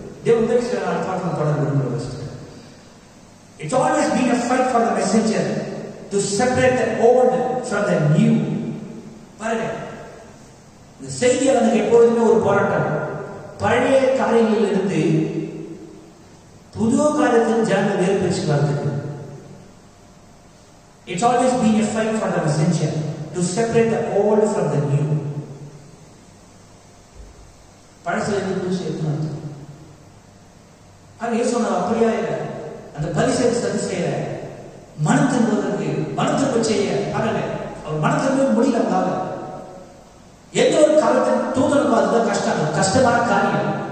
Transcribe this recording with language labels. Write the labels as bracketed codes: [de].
[ta] தேவன் உதவி செய்ய நான் வார்த்தை தொடர்ந்து விரும்புகிறேன் sister. [en] It's always been a fight for the messenger to separate the old from the new. [ta] பாருங்க, இந்த செய்தியால் எனக்கு எப்பொழுதுமே ஒரு போராட்டம். பழைய காரியங்களில் இருந்து புது காரியத்தின் ஜனங்கள் வேறு பிரிச்சு வரதுக்கு. [en] It's always been a fight for the messenger to separate the old from the new. [ta] பழசுல இருந்து புதுசு எடுத்து அது ஏசு அப்படியா இல்லை. அந்த பரிசேயர் சதுசேயர மனம் திரும்ப செய்ய பாருங்க, அவர் மனம் திரும்ப முடியல. எந்த ஒரு காலத்தின் தூதனுக்கும் அதுதான் கஷ்டமான காரியம்.